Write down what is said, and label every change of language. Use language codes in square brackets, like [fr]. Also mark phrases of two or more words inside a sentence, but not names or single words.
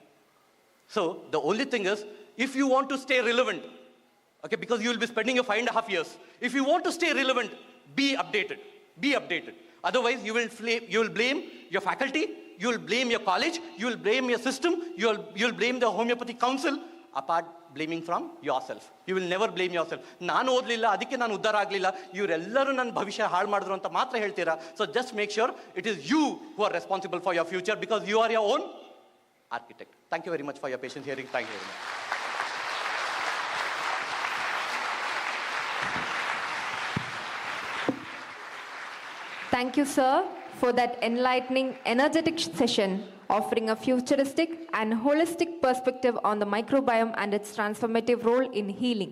[en] So the only thing is, if you want to stay relevant, okay, because you will be spending your 5.5 years. If you want to stay relevant, be updated. Be updated. Otherwise, you will blame your faculty, you will blame your college, you will blame your system, you will blame the Homeopathy Council, apart blaming from yourself. You will never blame yourself. [kn] ನಾನು ಓದ್ಲಿಲ್ಲ, ಅದಿಕ್ಕೆ ನಾನು ಉದ್ಧಾರ ಆಗ್ಲಿಲ್ಲ, ಇವರೆಲ್ಲರೂ ನನ್ನ ಭವಿಷ್ಯ ಹಾಳು ಮಾಡಿದ್ರು ಅಂತ ಮಾತ್ರ ಹೇಳ್ತೀರಾ. [en] So just make sure it is you who are responsible for your future because you are your own architect. Thank you very much for your patience hearing. Thank you very much. Thank you, sir, for that enlightening, energetic session, offering a futuristic and holistic perspective on the microbiome and its transformative role in healing.